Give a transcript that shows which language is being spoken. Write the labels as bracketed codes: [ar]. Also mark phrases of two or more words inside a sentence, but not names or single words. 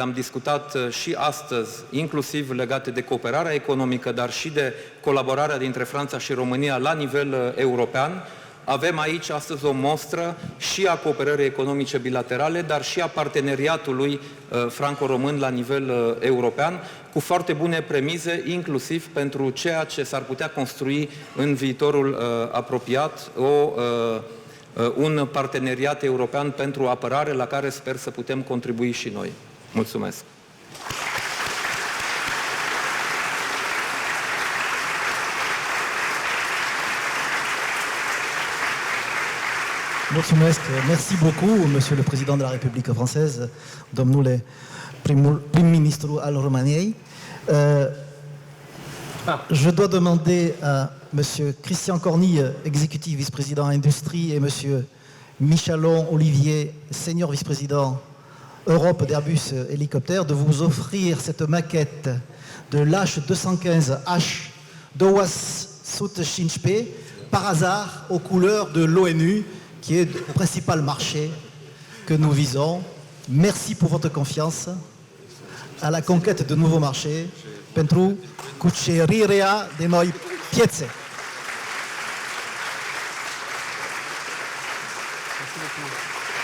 [ro] le-am discutat și astăzi, inclusiv legate de cooperarea economică, dar și de colaborarea dintre Franța și România la nivel european, avem aici astăzi o mostră și a cooperării economice bilaterale, dar și a parteneriatului franco-român la nivel european, cu foarte bune premize, inclusiv pentru ceea ce s-ar putea construi în viitorul apropiat, un parteneriat european pentru apărare, la care sper să putem contribui și noi. Mulțumesc! Mulțumesc. [fr] Merci beaucoup, Monsieur le Président de la République française, [ro] domnule prim-ministru al României. [fr] Je dois demander à Monsieur Christian Cornille, exécutif vice-président Industrie, et Monsieur Michalon Olivier, senior vice-président Europe d'Airbus Hélicoptère, de vous offrir cette maquette de l'H215H DOAS Sut 5P, par hasard aux couleurs de l'ONU, qui est le principal marché que nous visons. Merci pour votre confiance à la conquête de nouveaux marchés [ro] pentru cucerirea de noi piețe. Mulțumesc.